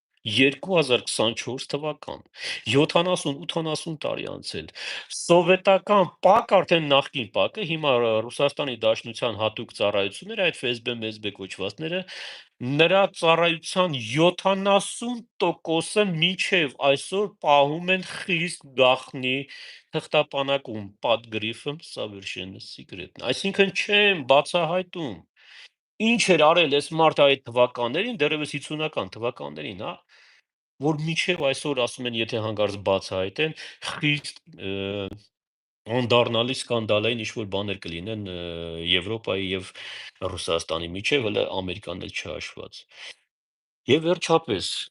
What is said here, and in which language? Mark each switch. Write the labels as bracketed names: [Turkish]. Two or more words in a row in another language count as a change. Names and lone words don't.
[Armenian] 2024 թվական, 70-80 տարի անցել, սովետական ՊԱԿ, արդեն նախկին ՊԱԿ-ը, հիմա Ռուսաստանի Դաշնության հատուկ ծառայությունները, այդ ՖՍԲ, ՄՍԲ կոչվածները, նրա ծառայության 70%-ը մինչև այսօր պահում են խիստ գաղտնի թղթապանակում, [Russian] под грифом совершенно секретно։ [Armenian] Այսինքն չեմ բացահայտում։ Ինչ էր արել այս մարդը այդ թվականներին, դեռևս 50-ական թվականներին, հա, որ մինչև այսօր ասում են, եթե հանկարծ բացահայտեն, խիստ անդառնալի սկանդալային ինչ-որ բաներ կլինեն Եվրոպայի եւ Ռուսաստանի միջև, հələ Ամերիկան էլ չհաշված։ Եվ վերջապես